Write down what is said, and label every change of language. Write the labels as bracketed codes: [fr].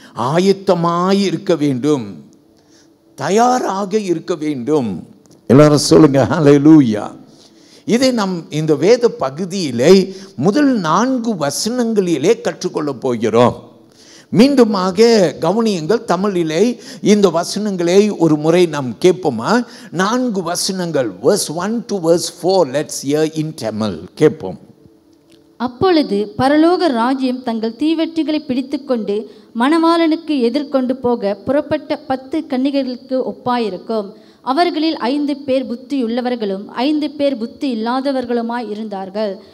[ta] ஆயத்தமாய் இருக்க வேண்டும், தயாராக இருக்க வேண்டும். எல்லாரும் சொல்லுங்க ஹல்லேலூயா. இதை நாம் இந்த வேத பகுதியிலே முதல் 4 வசனங்களிலே கற்றுக்கொள்ளப் போகிறோம். மீண்டுமாக கவனியுங்கள். தமிழிலே இந்த வசனங்களை ஒரு முறை நாம் கேட்போமா? 4 வசனங்கள், [en] verse 1 to verse 4. Let's hear in Tamil. [ta] கேட்போம். அப்பொழுது பரலோக ராஜ்யம் தங்கள் தீவெட்டிகளை பிடித்துக்கொண்டு மணவாளனுக்கு எதிர்கொண்டு போக புறப்பட்ட 10 கன்னிகைகளுக்கு ஒப்பாயிருக்கும். அவர்களில் 5 பேர் புத்தியுள்ளவர்களும் 5 பேர் புத்தி இல்லாதவர்களுமாய் இருந்தார்கள்.